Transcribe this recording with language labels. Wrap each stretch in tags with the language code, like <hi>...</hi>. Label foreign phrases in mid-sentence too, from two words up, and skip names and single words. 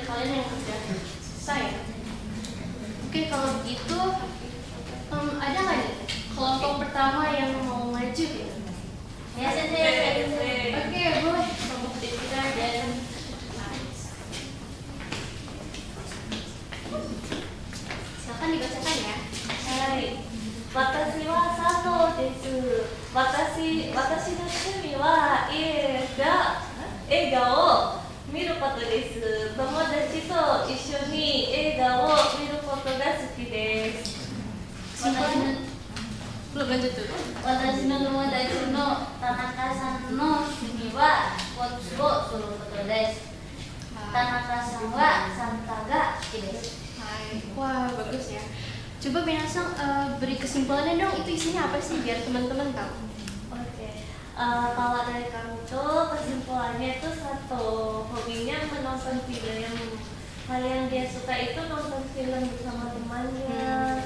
<id>kesimpulan yang udah selesai ya. Oke, kalau begitu ada nggak nih kelompok pertama yang mau maju gitu? Ya, sensei. Oke, boleh kelompok Devita dan silakan dibacakan ya.</id> <ja>はい私は佐藤です。私の趣味は映画を見ることです。友達と一緒に映画を見ることが好きです。</ja> <id>Kesimpulan belum lanjut dulu.</id> <ja>私の友達の田中さんの趣味はスポーツをすることです。田中さんはサンタが好きです。</ja> <id>Hai. Wah, bagus ya. Coba Minasang beri kesimpulannya dong, itu isinya apa sih biar teman-teman tahu. Oke, kalau dari kami tuh kesimpulannya itu satu, hobinya menonton film. Hal yang dia suka itu nonton film bersama temannya.</id>